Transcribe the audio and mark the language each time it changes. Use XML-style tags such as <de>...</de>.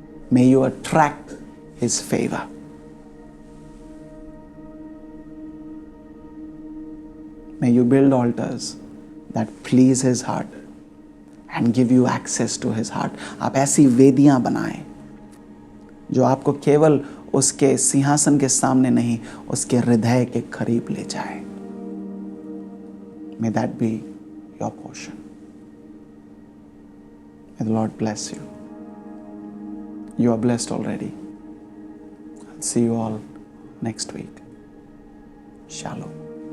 <en>May you attract His favor. May you build altars that please His heart and give you access to His heart.</en> <hi>आप ऐसी वेदियां बनाएं जो आपको केवल उसके सिंहासन के सामने नहीं, उसके हृदय के करीब ले जाए.</hi> <en>May that be your portion. May the Lord bless you. You are blessed already. I'll see you all next week. Shalom.</en>